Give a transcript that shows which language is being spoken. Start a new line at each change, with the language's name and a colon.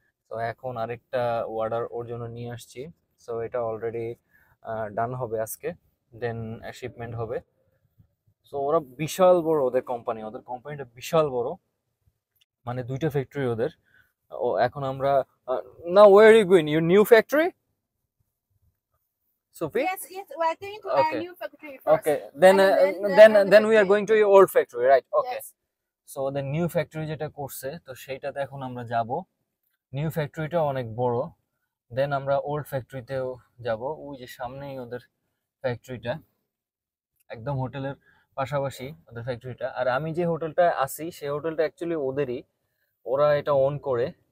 Bangla: তো এখন আরেকটা অর্ডার ওর জন্য নিয়ে আসছি। সো এটা অলরেডি ডান হবে আজকে, দেন শিপমেন্ট হবে। সো ওরা বিশাল বড়, ওদের কোম্পানিটা বিশাল বড়, মানে 2টা ফ্যাক্টরি ওদের। ও এখন আমরা না,
English: Where you going, your new factory Sufi? Yes, yes, we're going to our Okay. new factory first. Okay, then then we are going to your old factory, right? Okay. Yes.
Bangla: So ওদের new factory যেটা করছে, তো সেইটাতে এখন আমরা যাব। New ফ্যাক্টরিটা অনেক বড়। দেন আমরা ওল্ড ফ্যাক্টরিতেও যাব, ওই যে সামনেই ওদের ফ্যাক্টরিটা, একদম হোটেলের পাশাপাশি ওদের ফ্যাক্টরিটা। আর আমি যে হোটেলটা আছি সেই হোটেলটা অ্যাকচুয়ালি ওদেরই, ওরা এটা ওন করে।